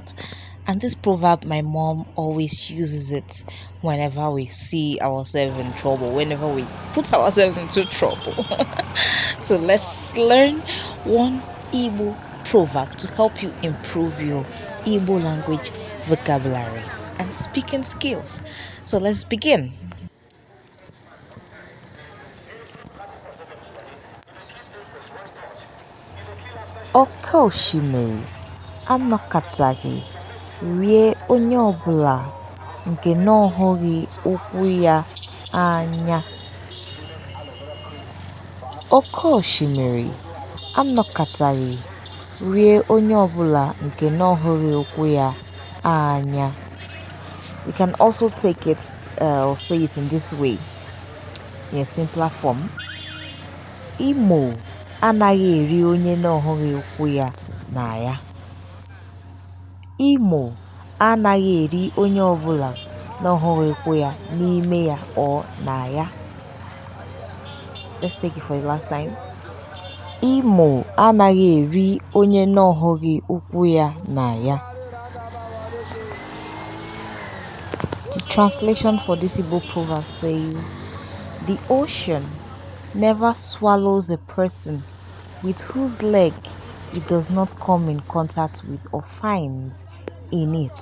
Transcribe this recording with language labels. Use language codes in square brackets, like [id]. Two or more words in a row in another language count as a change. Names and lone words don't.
[en] And this proverb, my mom always uses it whenever we see ourselves in trouble, whenever we put ourselves into trouble. So let's learn one Igbo proverb to help you improve your Igbo language vocabulary and speaking skills. So let's begin. [ig] Oke osimiri anọkataghị rie onye ọbụla nke na ọ hụghị ụkwụ ya anya. Oke osimiri anọkataghị rie onye ọbụla nke na ọ hụghị ụkwụ ya anya. [en] We can also take it or say it in this way, in a simpler form. [ig] Imo anaghị eri onye na ọ hụghị ụkwụ ya na ya. Imo anaghị eri onye ọbụla na ọ hụghị ụkwụ ya n'ime ya or na ya. [en] Let's take it for the last time. [ig] Imo anaghị eri onye na ọ hụghị ụkwụ ya na ya. [en] The translation for this Igbo proverb says, the ocean never swallows a person with whose leg it does not come in contact with or finds in it.